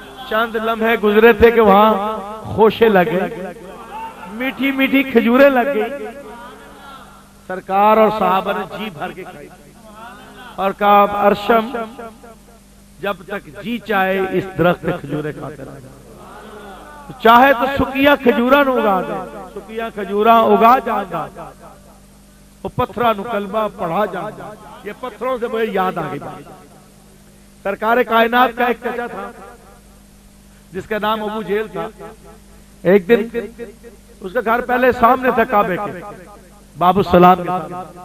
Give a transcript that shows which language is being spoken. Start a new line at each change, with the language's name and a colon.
Urdu: چند لمحے گزرے تھے کہ وہاں خوشے لگے، میٹھی میٹھی کھجوریں لگ گئی. سرکار اور صحابہ نے جی بھر کے کھائی اور کہا ارشم جب تک جی چاہے اس درخت پہ کھجوریں کھاتے رہنا.
Punjabi: چاہے تو سکیا کھجوراں نو اگا دے، سکیا کھجوراں اگا جانا، وہ پتھراں نو کلمہ پڑھا جانا.
Urdu: یہ پتھروں سے مجھے یاد آ گئی. سرکار کائنات کا ایک چچا تھا جس کا نام ابو جہل تھا. ایک دن اس کا گھر پہلے سامنے تھا کعبے کے، باب السلام کے سامنے.